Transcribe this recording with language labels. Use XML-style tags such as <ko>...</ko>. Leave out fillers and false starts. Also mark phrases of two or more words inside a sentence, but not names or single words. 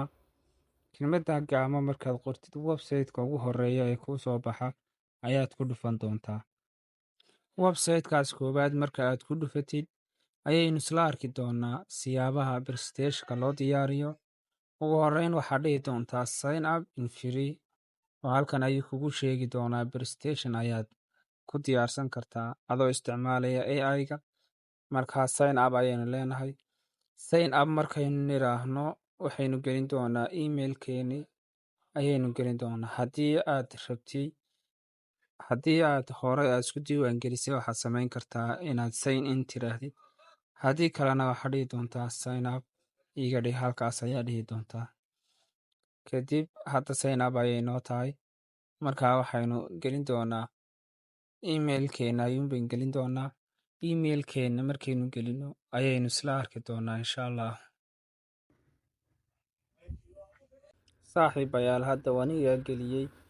<so>kelmadda gama markaad qortid, website-ka ugu horeeya ee kuu soo baxa ayaad ku dhufan doontaa. website-kaas koowaad marka aad ku dhufatid, ayaynu isla arki doonaa siyaabaha presentationka loo diyaariyo. ugu horeyn waxaad dhihi doontaa</so> <en>sign up in free,</en> <so>oo halkan ayuu kugu sheegi doonaa presentation ayaad ku diyaarsan kartaa adoo isticmaalaya AI-ga. markaa</so> <en>sign up</en> <so>ayaynu leenahay.</so> <en>sign up</en> <so>markaynu niraahno waxaynu gelin doonaa emailkeeni ayaynu gelin doonaa. haddii aad hore aad isku diiwaangelisay waxaad samayn kartaa inaad</so> <en>sign in</en> <so>tiraahdid. haddii kalena waxaad dhihi doontaa</so> <en>sign up</en> <so>iga dhig, halkaas ayaa dhihi doontaa. kadib hadda</so> <en>sign up</en> <so>ayay noo tahay. markaa waxaynu gelin doonaa emailkeena ayuunbayn gelin doonaa. emailkeena markaynu gelino ayaynu isla arki doonaa</so> <ar>إن شاء الله.</ar> <so>saaxiibayaal, hadda wanigaa geliyey.</so>